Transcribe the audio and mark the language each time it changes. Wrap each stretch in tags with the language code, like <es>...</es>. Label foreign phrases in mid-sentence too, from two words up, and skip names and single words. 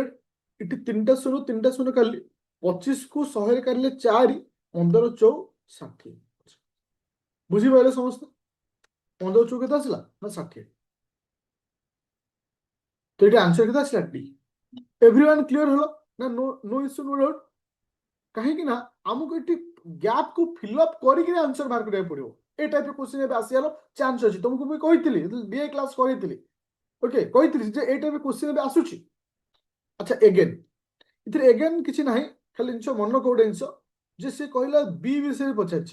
<or>ଏଠି ତିନିଟା ଶୂନ କାଲି 25 କୁ 100 କାଢିଲେ 4, 15 ଚଉ 60। ବୁଝିପାରିଲେ ସମସ୍ତେ? 15 ଚଉ କେତେ ଆସିଲା ନା 60। তো ଏଠି ଆନ୍ସର କେତେ ଆସିଲା? ଡି।</or> <en>everyone clear</en> <or>ହେଲା ନା?</or> <en>no no issue, no doubt.</en> <or>କାହିଁକି ନା ଆମକୁ ଏଠି ଗ୍ୟାପ୍ କୁ ଫିଲ୍ଅପ୍ କରିକି ଆନ୍ସର ବାହାର କରିବାକୁ ପଡିବ। ଏ ଟାଇପର କ୍ୱେଶ୍ଚିନ୍ ଏବେ ଆସିବାର ଚାନ୍ସ ଅଛି। ତମକୁ ମୁଁ କହିଥିଲି ଡିଏ କ୍ଲାସ କରିଥିଲି, ଓକେ କହିଥିଲି ଯେ ଏଇ ଟାଇପର କ୍ୱେଶ୍ଚିନ୍ ଏବେ ଆସୁଛି। ଆଚ୍ଛା ଏଗେନ୍ ଏଥିରେ ଏଗେନ୍ କିଛି ନାହିଁ, ଖାଲି ଜିନିଷ ମନେ ରଖ ଗୋଟେ ଜିନିଷ ଯେ ସେ କହିଲା ବି ବିଷୟରେ ପଚାରିଛି।</or>